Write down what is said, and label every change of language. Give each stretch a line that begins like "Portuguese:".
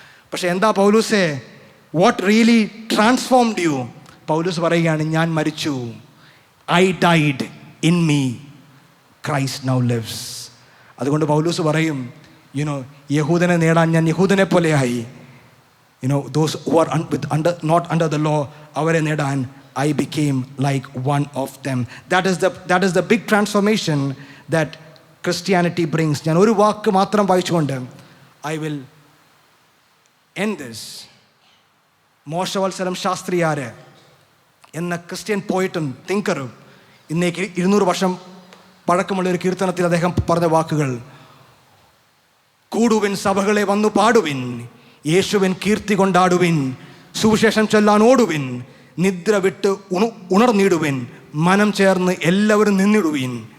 Malayalam: പക്ഷെ എന്താ പൗലൂസേ,
English: What really transformed you?
Malayalam: Paulose പറയുകയാണ്, ഞാൻ മരിച്ചു,
English: I died, in me Christ now lives.
Malayalam: അതുകൊണ്ട് പൗലൂസ് പറയും, യഹൂദനെ നേടാൻ ഞാൻ യഹൂദനെ പോലെയായി.
English: Those who are not under the law,
Malayalam: അവരെ നേടാൻ
English: I became like one of them. That is the big transformation that Christianity brings.
Malayalam: ഞാൻ ഒരു വാക്ക് മാത്രം വായിച്ചുകൊണ്ട്
English: I will end this.
Malayalam: മോശവത്സരം ശാസ്ത്രിയാര് എന്ന ക്രിസ്ത്യൻ പോയിട്ടും തിങ്കറും ഇന്നേക്ക് 200 വർഷം പഴക്കമുള്ള ഒരു കീർത്തനത്തിൽ അദ്ദേഹം പറഞ്ഞ വാക്കുകൾ: കൂടുവിൻ സഭകളെ വന്നു പാടുവിൻ, യേശുവിൻ കീർത്തി കൊണ്ടാടുവിൻ, സുവിശേഷം ചൊല്ലാൻ ഓടുവിൻ, നിദ്ര വിട്ട് ഉണർന്നിടുവിൻ, മനം ചേർന്ന് എല്ലാവരും നിന്നിടുവിൻ.